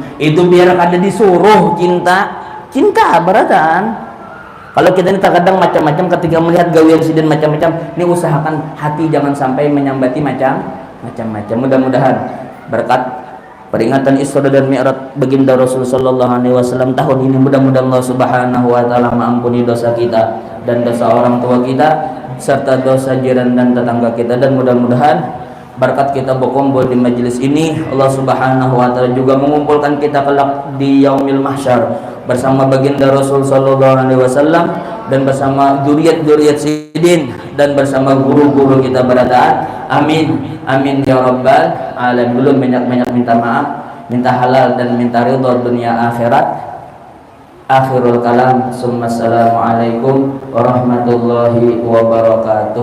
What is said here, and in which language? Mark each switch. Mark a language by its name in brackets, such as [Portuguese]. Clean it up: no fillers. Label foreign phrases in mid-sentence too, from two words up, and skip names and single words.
[Banjar] Itu biar kada disuruh cinta barataan. Kalau kita ini terkadang macam-macam ketika melihat gawian sidin macam-macam, ini usahakan hati jangan sampai menyambati macam-macam. [Indonesian] Mudah-mudahan berkat peringatan Isra dan Mi'raj baginda Rasul [Arabic] صلى الله عليه وسلم [Indonesian] tahun ini, mudah-mudahan Allah [Arabic] سبحانه وتعالى [Indonesian] mengampuni dosa kita dan dosa orang tua kita serta dosa jiran dan tetangga kita, dan mudah-mudahan berkat kita berkumpul di majelis ini, Allah [Arabic] سبحانه وتعالى [Indonesian] juga mengumpulkan kita kelak di [Arabic] يوم المحشر [Indonesian] bersama baginda Rasul [Arabic] صلى الله عليه وسلم [Indonesian] dan bersama dzurriyyat sidin dan bersama guru-guru kita barataan. [Arabic] آمين آمين يا رب العالمين. [Indonesian] Belum banyak-banyak minta maaf, minta halal dan minta ridho dunia akhirat. [Arabic] آخر الكلام، السلام عليكم ورحمة الله وبركاته.